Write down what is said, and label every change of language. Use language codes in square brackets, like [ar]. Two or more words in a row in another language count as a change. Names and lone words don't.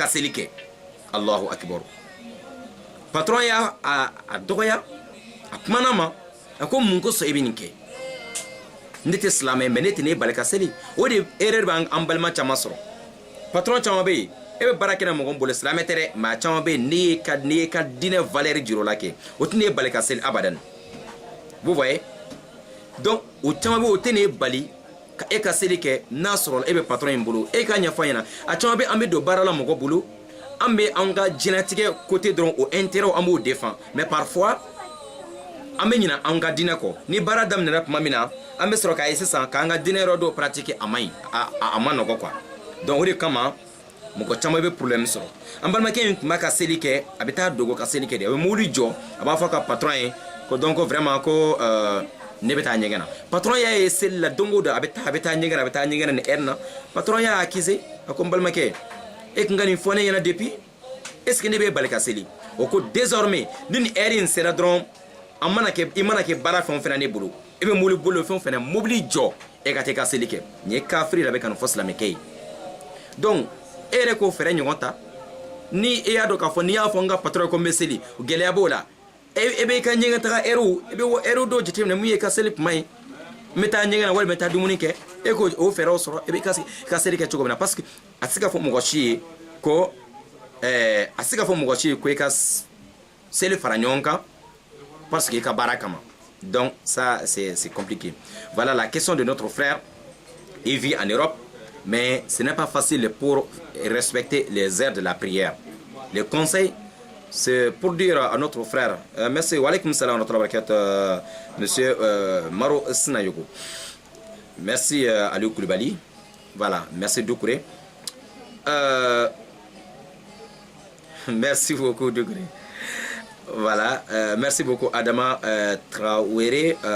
[bm] seli kɛ [ar] الله أكبر [bm] patron y'a dɔgɔya a kumana ma a ko mun kosɔn i bɛ nin kɛ ne tɛ silamɛ mais ne tɛ ne bali ka seli o de erreur b'an balima caman sɔrɔ patron caman bɛ yen e bɛ baara kɛ na mɔgɔ min bolo silamɛ tɛ dɛ mais a caman bɛ yen ne ye ka diinɛ valeur jira o la kɛ o tɛ ne bali ka seli abadan [fr] vous voyez [bm] donc o caman bɛ yen o tɛ ne bali ka e ka seli kɛ n'a sɔrɔ e bɛ patron in bolo e ka ɲɛfɔ ɲɛna a caman bɛ an bɛ don baara la mɔgɔ bolo an bɛ an ka diɲɛlatigɛ côté dɔrɔn o intérêt an b'o défend mais parfois an bɛ ɲinɛ an ka diinɛ kɔ ni baara daminɛna tuma min na an bɛ sɔrɔ k'a ye sisan k'an ka diinɛ yɔrɔ dɔw pratiquer a man ɲi a ma nɔgɔ [fr] quoi donc [bm] o de kama mɔgɔ caman bɛ problème sɔrɔ an balimakɛ in tun b'a ka seli kɛ a bɛ taa dogo ka seli kɛ de a bɛ mobili jɔ a b'a fɔ ka patron ye ko [fr] donc vraiment [bm] ko ne bɛ taa ɲɛgɛn na patron y'a ye seli la don o don a bɛ taa ɲɛgɛn na ni heure na patron y'a accusé a ko n balimakɛ e kun ka nin fɔ ne ɲɛna depuis [fr] est ce que [bm] ne bɛ bali ka seli o ko désormais ni nin heure in sera dɔrɔn i mana kɛ baara fɛn o fɛn na ne bolo i bɛ mobili bolo fɛn o fɛn na mobili jɔ e ka te ka seli kɛ nin ye kafiri la bɛ ka nin fɔ silamɛkɛ ye donc e yɛrɛ k'o fɛɛrɛ ɲɔgɔn ta ni e y'a dɔn k'a fɔ n'i y'a fɔ n ka patron ko n bɛ seli gɛlɛya b'o la e bɛ i ka ɲɛgɛn taga ɛriw i bɛ ɛriw dɔw jateminɛ mun ye ka seli kuma ye n bɛ taa ɲɛgɛn na walima n bɛ taa dumuni kɛ e k'o fɛɛrɛw sɔrɔ e bɛ ka seli kɛ cogo min na [fr] parce que [bm] a tɛ se ka fɔ mɔgɔ si ye ko a tɛ se ka fɔ mɔgɔ si ye ko i ka seli fara ɲɔgɔn kan [fr] parce que [bm] i ka baara kama [fr] donc ça c'est compliqué. Voilà la question de notre frère. Il vit en Europe mais ce n'est pas facile pour respecter les heures de la prière. Le conseil c'est pour dire à notre frère merci [ar] وعليكم السلام ورحمة الله وبركاته [fr] monsieur Maro Sinayogo. Merci Aliou Koulibaly. Voilà, merci Doucouré. Merci beaucoup Doucouré. Voilà, merci beaucoup Adama Traoré.